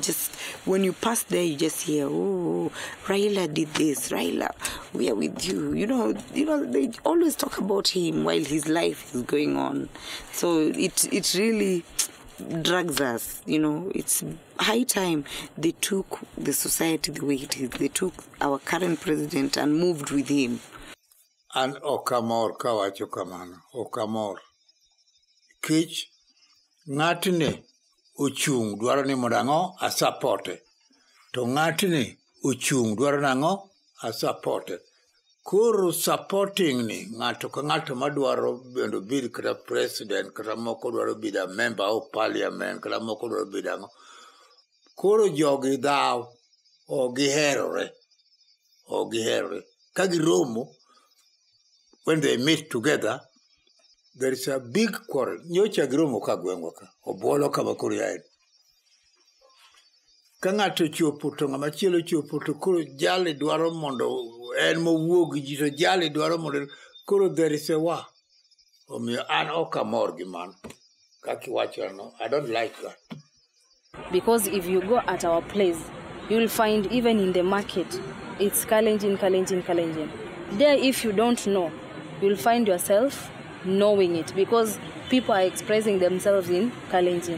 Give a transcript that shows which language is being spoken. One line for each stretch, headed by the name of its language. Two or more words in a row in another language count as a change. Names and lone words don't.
English: Just when you pass there, you just hear, oh, Raila did this, Raila, we are with you. You know, they always talk about him while his life is going on. So it really drags us, It's high time they took the society the way it is. They took our current president and moved with him.
Luo (Kenya and Tanzania): An okamor kawacho kamano, okamor. Kich ng'atni ochung' dwaro ni mondo ang'o asapote. To ng'atni ochung' dwaro nang'o asapote. Koro supporting ni ng'ato ka ng'ato madwaro bendo bid kata president kata moko dwaro bedo
English: a member of parliament
Luo (Kenya and Tanzania): kata moko dwaro bedo ang'o. Koro jogi dhaw o giherore. Ka giromo,
English: when they meet together, there is a big quarrel.
Luo (Kenya and Tanzania): Nyocha giromo ka gweng'wa ka, obuolo kama koro yaen. Ka ng'ato chopo to ng'ama chielo chopo to koro jali dwaro mondo en mowuog gi ji to jali dwaro mondo koro
English: there is a war.
Luo (Kenya and Tanzania): Omiyo an ok amor gi mano. Kaki wacho no,
English: I don't like that. Because if you go at our place, you'll find even in the market, it's Kalenjin. There, if you don't know, you'll find yourself knowing it because people are expressing themselves in Kalenjin.